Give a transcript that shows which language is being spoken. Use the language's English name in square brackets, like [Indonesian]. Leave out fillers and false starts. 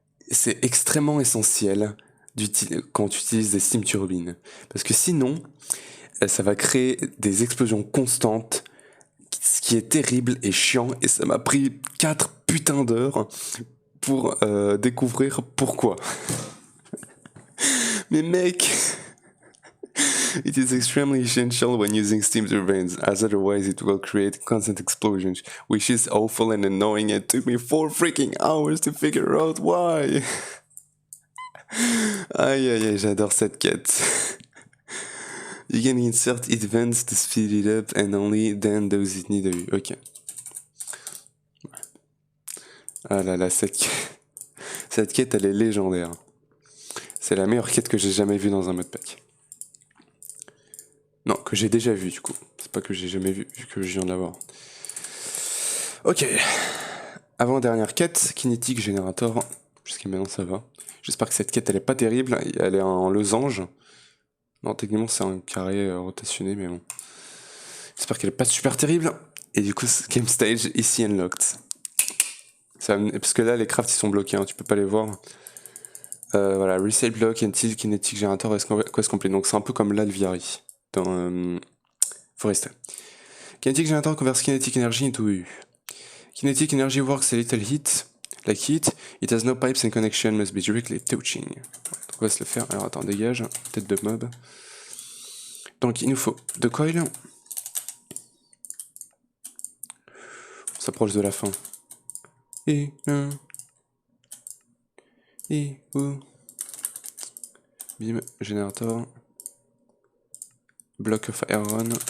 [French] C'est extrêmement essentiel quand tu utilises des steam turbines. Parce que sinon, ça va créer des explosions constantes, ce qui est terrible et chiant, et ça m'a pris 4 putains d'heures pour découvrir pourquoi. Mais mec, [English] it is extremely essential when using steam turbines, as otherwise it will create constant explosions, which is awful and annoying and took me 4 freaking hours to figure out why. [French] Aïe aïe aïe, j'adore cette quête. [English] You can insert events to speed it up and only then those it need a... [French] Ok. Ah là là, cette quête elle est légendaire. C'est la meilleure quête que j'ai jamais vue dans un modpack. Non, que j'ai déjà vue du coup. C'est pas que j'ai jamais vu, vu que je viens de la voir. Ok. Avant-dernière quête, Kinetic Generator. Jusqu'à maintenant ça va. J'espère que cette quête elle est pas terrible. Elle est en losange. Non, techniquement c'est un carré rotationné, mais bon. J'espère qu'elle est pas super terrible. Et du coup, Game Stage ici unlocked. Parce que là, les crafts ils sont bloqués, hein, tu peux pas les voir. Voilà, Resale Block, Until, Kinetic Generator, Quest Complete. Donc c'est un peu comme l'Alviari dans Forest. [English] Kinetic Generator converts kinetic energy into EU. Kinetic energy works a little heat. Like heat, it has no pipes and connection must be directly touching. [French] Ouais, donc on va se le faire. Alors attends, dégage, tête de mob. Donc il nous faut 2 coils. On s'approche de la fin. Et bim, générateur. Block of iron.